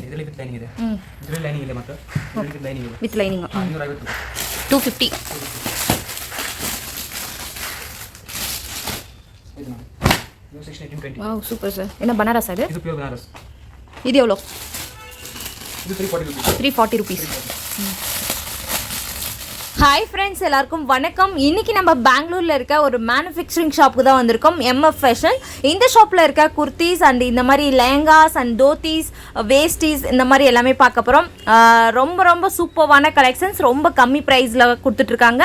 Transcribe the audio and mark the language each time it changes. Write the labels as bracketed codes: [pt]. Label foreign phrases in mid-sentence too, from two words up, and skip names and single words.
[kn] ಇದರಲ್ಲಿ [en] with lining [kn] ಇದೆ ಇದರಲ್ಲಿ ಲೈನಿಂಗ್ ಇದೆ ಮತ್ತೆ ಇದರಲ್ಲಿ ಲೈನಿಂಗ್ ಇದೆ [en] with lining [kn] 250 250 ಇದು ನೋಡಿ ಇದು 16 20 [en] wow super sir [kn] என்ன ಬನಾರಸ್ ಇದೆ ಇದು ಪ್ಯೂರ್ ಬನಾರಸ್ ಇದು ಎவ்வளவு ಇದು 340 ರೂಪೀಸ್ [en] Hi friends [ta] எல்லாருக்கும் வணக்கம். இன்றைக்கி நம்ம பெங்களூரில் இருக்க ஒரு மேனுஃபேக்சரிங் ஷாப்புக்கு தான் வந்திருக்கோம், எம்எஃப் ஃபேஷன். இந்த ஷாப்பில் இருக்க குர்த்திஸ் அண்ட் இந்த மாதிரி லெஹங்காஸ் அண்ட் தோத்திஸ் வேஸ்டிஸ் இந்த மாதிரி எல்லாமே பார்க்க போகிறோம். ரொம்ப ரொம்ப சூப்பரான கலெக்ஷன்ஸ், ரொம்ப கம்மி ப்ரைஸில் கொடுத்துட்ருக்காங்க.